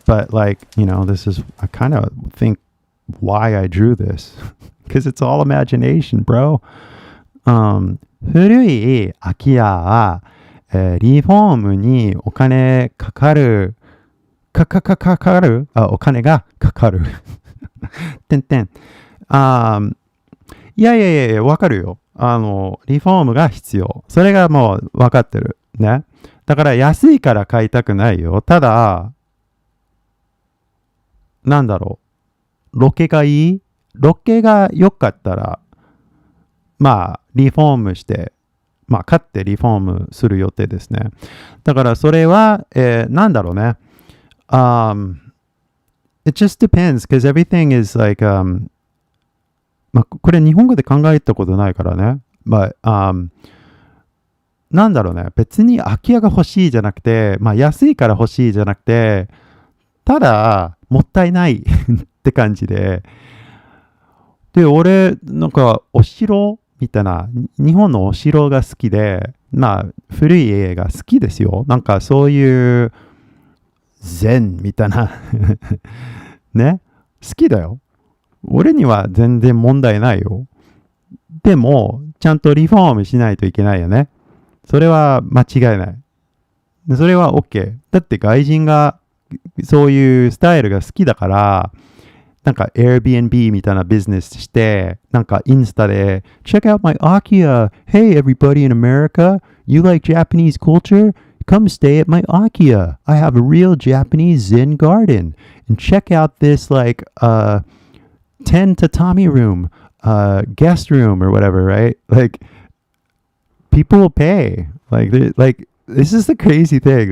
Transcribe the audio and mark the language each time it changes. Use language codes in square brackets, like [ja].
[en] But like, this is, I kind of think why I drew this, because it's all imagination, bro. [ja] 古い空き家は、リフォームにお金かかるお金がかかる。てんてん。いや、わかるよ。リフォームが必要。それがもうわかってる。ね。だから安いから買いたくないよ。ただ、なんだろう。ロケがいい？ロケが良かったら、まあ、リフォームして、まあ、買ってリフォームする予定ですね。だからそれは、なんだろうね。 [en] It just depends, because everything is like, [ja] まあ、これ日本語で考えたことないからね。まあ、なんだろうね。別に空き家が欲しいじゃなくて、まあ安いから欲しいじゃなくて、ただ、もったいないって感じで。で、俺、なんか、お城みたいな、日本のお城が好きで、まあ、古い家が好きですよ。なんか、そういう、禅みたいなね。好きだよ。俺には全然問題ないよ。でも、ちゃんとリフォームしないといけないよね。それは間違いない。それは OK。だって外人がそういうスタイルが好きだから、なんか Airbnb みたいなビジネスして、なんかインスタで、 [en] Check out my Akia. Hey everybody in America, you like Japanese culture? Come stay at my Akia. I have a real Japanese Zen garden. And check out this like 10 tatami room, guest room or whatever, right? Like people will pay. Like this is the crazy thing.